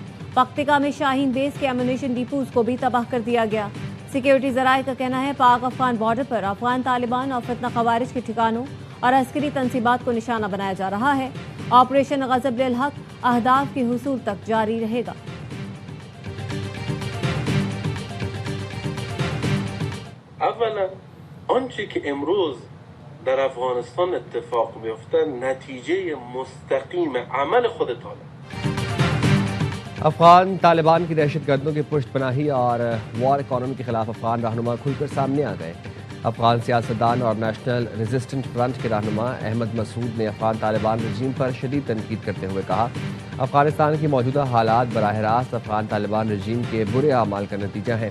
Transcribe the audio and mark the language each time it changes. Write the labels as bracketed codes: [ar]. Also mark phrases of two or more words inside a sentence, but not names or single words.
[ur] پکتیکا میں شاہین بیس کے [en] ammunition depots [ur] کو بھی تباہ کر دیا گیا. سیکیورٹی ذرائع کا کہنا ہے پاک افغان بارڈر پر افغان طالبان اور فتنہ خوارج کے ٹھکانوں اور عسکری تنصیبات کو نشانہ بنایا جا رہا ہے. آپریشن غضب للحق اہداف کے حصول تک جاری رہے گا. [fa] آنچه که امروز در افغانستان اتفاق بیفته نتیجه مستقیم عمل خود طالب। [ur] افغان طالبان کی دہشت گردوں کی پشت پناہی اور [en] war economy [ur] کے خلاف افغان رہنما کھل کر سامنے آ گئے. افغان سیاستدان اور نیشنل ریزسٹنٹ فرنٹ کے رہنما احمد مسعود نے افغان طالبان رجیم پر شدید تنقید کرتے ہوئے کہا افغانستان کی موجودہ حالات براہ راست افغان طالبان رجیم کے برے اعمال کا نتیجہ ہے.